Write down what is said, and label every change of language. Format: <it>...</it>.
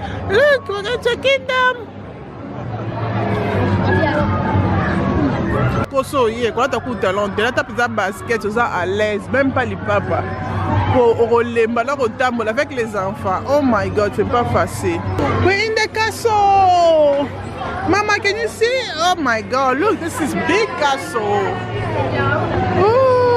<en>Look, we're going to Kingdom. So yeah,</en> <fr>quand tu as coup de talent, tu as basket, tu es à l'aise, même pas les papas. Pour rouler, avec les enfants.</fr> <en>Oh my God,</en> <fr>c'est pas facile.</fr> <en>We're in the castle. Mama, can you see? Oh my God, look, this is big castle. Ooh.</en>